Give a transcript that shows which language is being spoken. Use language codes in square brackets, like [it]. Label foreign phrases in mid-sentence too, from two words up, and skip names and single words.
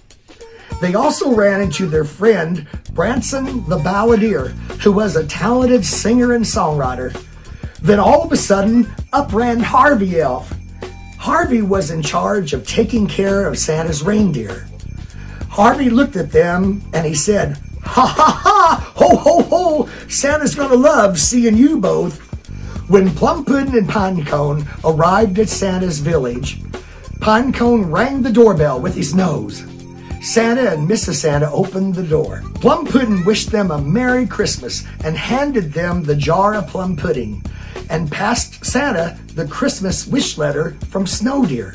[en] They also ran into their friend Branson the Balladeer, who was a talented singer and songwriter. Then all of a sudden, up ran Harvey Elf. Harvey was in charge of taking care of Santa's reindeer. Harvey looked at them and he said, "Ha ha ha! Ho ho ho! Santa's gonna love seeing you both." When Plum Puddin and Pinecone arrived at Santa's village, Pinecone rang the doorbell with his nose. Santa and Mrs.Santa opened the door. Plum Puddin wished them a Merry Christmas and handed them the jar of plum pudding and passed Santa the Christmas wish letter from SNOWDEER.